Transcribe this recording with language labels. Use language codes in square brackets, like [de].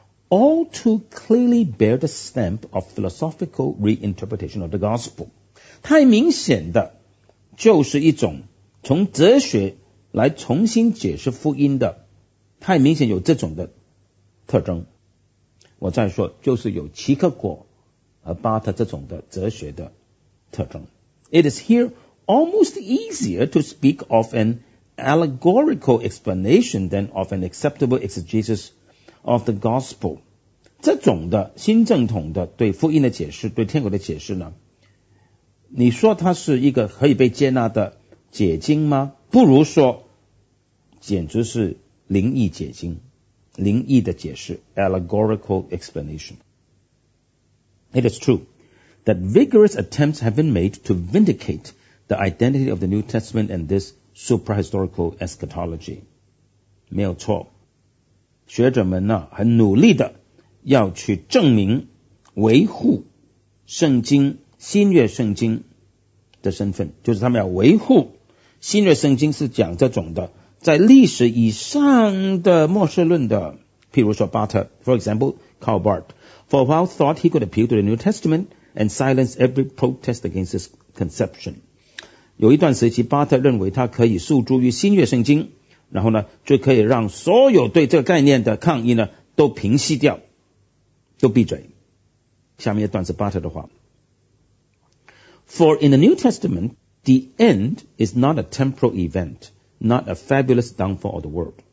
[en] All too clearly bear the stamp of philosophical reinterpretation of the gospel， [zh] 太明显的就是一种从哲学来重新解释福音的，太明显有这种的特征。我再说，就是有齐克果和巴特这种的哲学的特征。 [en] It is here almost easier to speak of an allegorical explanation than of an acceptable exegesis of the gospel。 [zh] 这种的新正统的对福音的解释，对天国的解释呢，你说它是一个可以被接纳的解经吗？不如说简直是灵异解经，灵异的解释 [en] allegorical explanation。 It is true that vigorous attempts have been made to vindicate the identity of the New Testament and this suprahistorical eschatology。 [zh] 没有错，学者们呢很努力的要去证明维护圣经新约圣经的身份，就是他们要维护新约圣经是讲这种的在历史以上的末世论的。譬如说巴特 [en] For example Karl Barth For a while thought he could appeal to the New Testament and silence every protest against his conception。 [zh] 有一段时期巴特认为他可以诉诸于新约圣经，然后呢就可以让所有对这个概念的抗议呢都平息掉，都闭嘴。下面一段是巴特的话。 [en] For in the New Testament the end is not a temporal event, not a fabulous downfall of the world。